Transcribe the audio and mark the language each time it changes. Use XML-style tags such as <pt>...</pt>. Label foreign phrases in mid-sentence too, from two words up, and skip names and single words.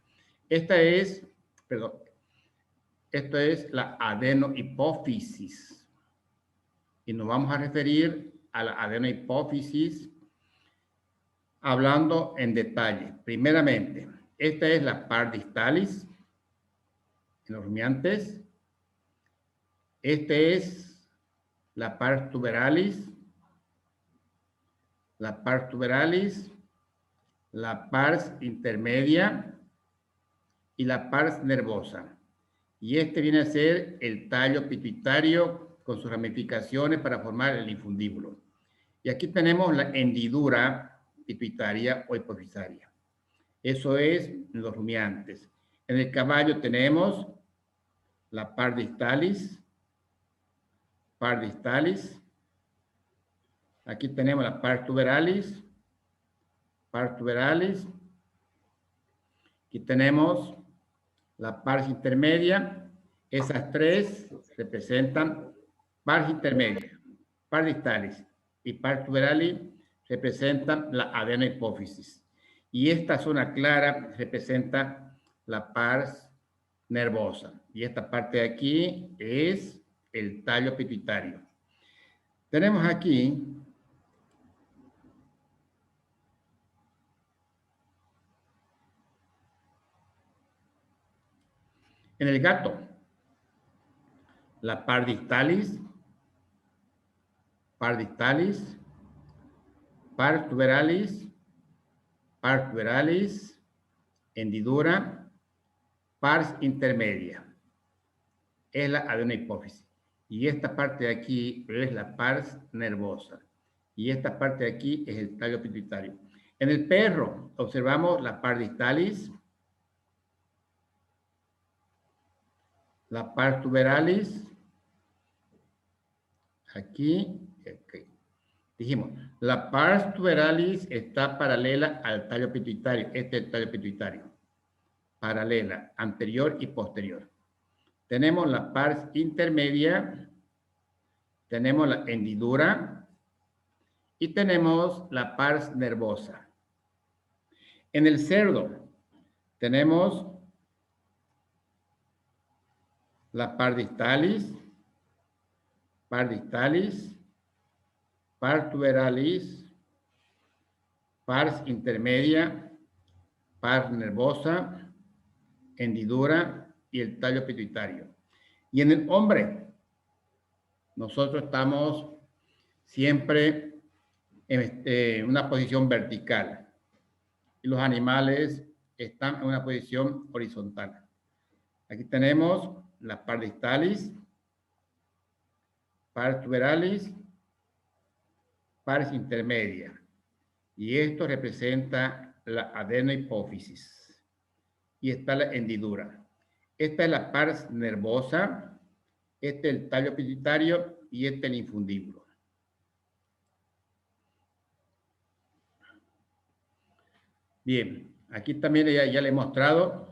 <es>Esta es, perdón, esto es la adenohipófisis y nos vamos a referir a la adenohipófisis hablando en detalle. Primeramente, esta es la</es> <la>par distalis</la> <es>en los rumiantes. Este es la</es> <la>pars tuberalis,</la> <es>la</es> <la>pars tuberalis,</la> <es>la</es> <la>pars intermedia</la> <es>y la</es> <la>pars nervosa.</la> <es>Y este viene a ser el tallo pituitario con sus ramificaciones para formar el infundíbulo. Y aquí tenemos la hendidura pituitaria o hipofisaria. Eso es en los rumiantes. En el caballo tenemos la</es> <la>pars distalis, pars distalis.</la> <es>Aquí tenemos la</es> <la>pars tuberalis, pars tuberalis.</la> <es>Aquí tenemos la</es> <la>pars intermedia.</la> <es>Esas tres representan</es> <la>pars intermedia, pars distalis</la> <es>y</es> <la>pars tuberalis</la> <es>representan la adenohipófisis. Y esta zona clara representa la</es> <la>pars nervosa.</la> <es>Y esta parte de aquí es el tallo pituitario. Tenemos aquí en el gato la</es> <la>pars distalis, pars distalis, pars tuberalis, pars tuberalis,</la> <es>hendidura,</es> <la>pars intermedia.</la> <es>Es la adenohipófisis. Y esta parte de aquí es la</es> <la>pars nervosa.</la> <es>Y esta parte de aquí es el tallo pituitario. En el perro observamos la</es> <la>pars distalis,</la> <es>la</es> <la>pars tuberalis,</la> <es>aquí, okay. Dijimos, la</es> <la>pars tuberalis</la> <es>está paralela al tallo pituitario. Este es el tallo pituitario. Paralela, anterior y posterior. Tenemos la</es> <la>pars intermedia,</la> <es>tenemos la hendidura y tenemos la</es> <la>pars nervosa.</la> <es>En el cerdo tenemos la</es> <la>pars distalis, pars tuberalis, pars intermedia, pars nervosa,</la> <es>hendidura y el tallo pituitario. Y en el hombre, nosotros estamos siempre en una posición vertical y los animales están en una posición horizontal. Aquí tenemos la</es> <la>pars distalis, pars tuberalis, pars intermedia.</la> <es>Y esto representa la adenohipófisis. Y está la hendidura. Esta es la</es> <la>pars nervosa,</la> <es>este es el tallo pituitario y este es el infundíbulo. Bien, aquí también ya le he mostrado.</es>